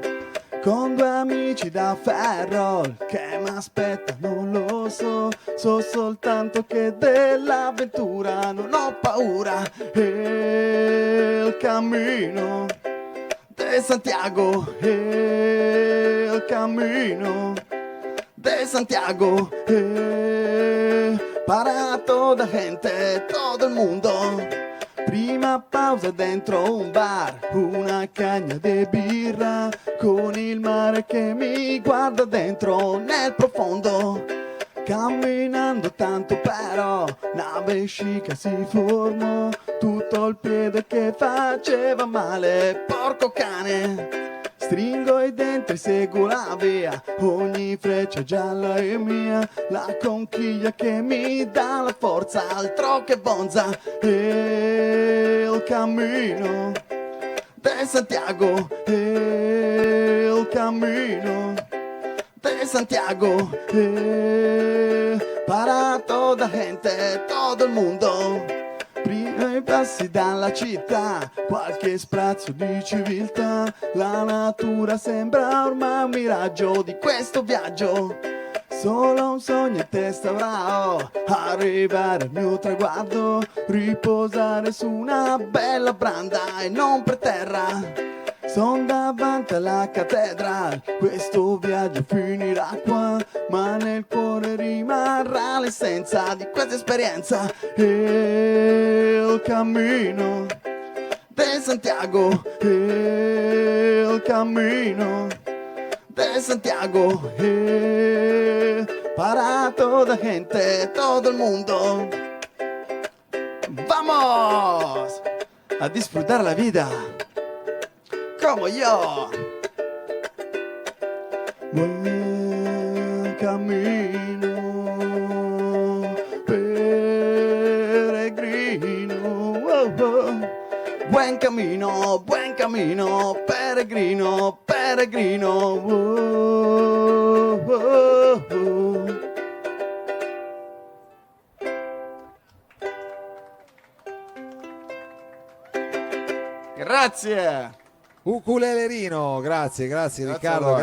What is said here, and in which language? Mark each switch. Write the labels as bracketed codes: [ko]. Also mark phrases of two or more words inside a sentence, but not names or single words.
[it] Con due amici da ferro, che mi aspetta non lo so, so soltanto che dell'avventura non ho paura. E il cammino de Santiago, e il cammino de Santiago, [es] para toda gente, todo el mundo. [it] Prima pausa dentro un bar, una cagna di birra, con il mare che mi guarda dentro nel profondo. Camminando tanto però, una vescica si formò, tutto il piede che faceva male, porco cane. Stringo i denti e seguo la via, ogni freccia gialla è mia, la conchiglia che mi dà la forza, altro che bonza. E il cammino de Santiago, e il cammino de Santiago, [es] para toda gente, [it] todo il mondo. Prima i passi dalla città, qualche sprazzo di civiltà, la natura sembra ormai un miraggio di questo viaggio. Solo un sogno in testa avrò, arrivare al mio traguardo, riposare su una bella branda e non per terra. Son davanti alla cattedrale, questo viaggio finirà qua, ma nel cuore rimarrà l'essenza di questa esperienza. E il cammino de Santiago, e il cammino de Santiago, [es] para toda gente, todo el mundo. ¡Vamos! A disfrutar la vida como yo. Buen camino, peregrino. Oh, oh. Buen camino, peregrino, peregrino. [it] Oh, oh, oh. Grazie. Ukulelerino, grazie Grazie a Riccardo, voi.